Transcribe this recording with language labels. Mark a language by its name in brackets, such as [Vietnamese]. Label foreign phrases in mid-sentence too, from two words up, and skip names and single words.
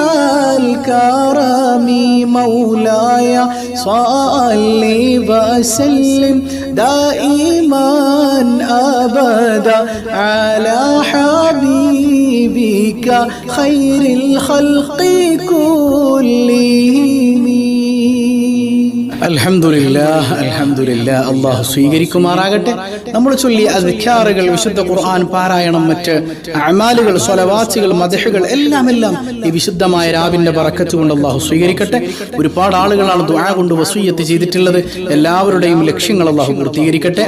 [Arabic] الكرم مولاي صل وسلم دائما أبدا على حبيبك خير الخلق كلهم الحمد لله الحمد لله. [Malayalam] അല്ലാഹു സ്വീകരിക്കുമാറാകട്ടെ. നമ്മൾ ചൊല്ലിയ അദ്കാറുകൾ, വിശുദ്ധ ഖുർആൻ പാരായണം, മറ്റ് അമാലുകൾ, സ്വലവാത്തുകൾ, മദ്ഹുകൾ എല്ലാം ഈ വിശുദ്ധമായ രാവിന്റെ ബറക്കത്ത് കൊണ്ട് അല്ലാഹു സ്വീകരിക്കട്ടെ. ഒരുപാട് ആളുകളാണ് ദുആ കൊണ്ട് വസിയ്യത്ത് ചെയ്തിട്ടുള്ളത്. എല്ലാവരുടെയും ലക്ഷ്യങ്ങൾ അല്ലാഹു പൂർത്തീകരിക്കട്ടെ.